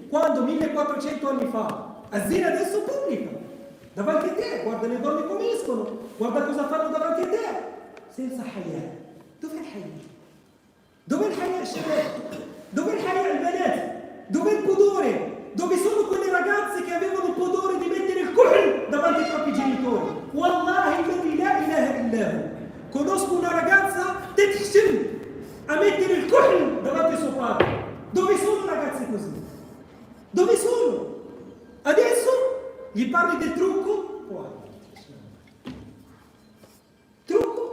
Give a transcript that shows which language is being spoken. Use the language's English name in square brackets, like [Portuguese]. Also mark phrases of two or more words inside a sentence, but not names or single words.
[Italian] Quando 1400 anni fa, Azina adesso pubblica, davanti a te, guarda le donne come escono, guarda cosa fanno davanti a te, senza haya. Dov'è il haya? Dov'è il haya, shabab? Dov'è il haya, il banat? Dov'è il pudore? Dove sono quelle ragazze che avevano il pudore di mettere il kuhl davanti ai propri genitori? [Arabic] والله لا إله إلا هو. [Italian] Conosco una ragazza a mettere il kuhl davanti a suo padre. Dove sono ragazze così? Dove sono? Adesso gli parli del trucco? Trucco?